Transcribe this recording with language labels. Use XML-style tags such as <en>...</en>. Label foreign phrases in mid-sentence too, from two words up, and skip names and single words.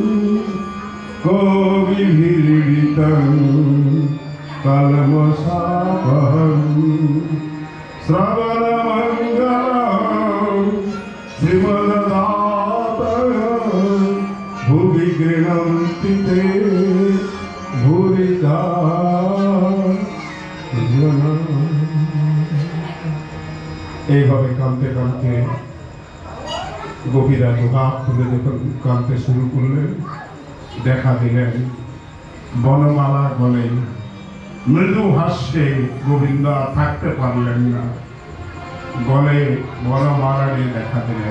<sa>कविभिरीडितं कलमशापहं श्रवणमङ्गलं श्रीमद्दाता भुवि गृह्णन्ति ते भूरिदा जना।</sa> <bn>এইভাবে কাঁদতে কাঁদতে গোপীরা দুহাত তুলে যখন কাঁদতে শুরু করলেন, দেখা দিলেন বনমালা গলে মৃদু হাস্যে গোবিন্দ থাকতে পারলেন না, গলে বনমালা নিয়ে দেখা দিলেন।</bn>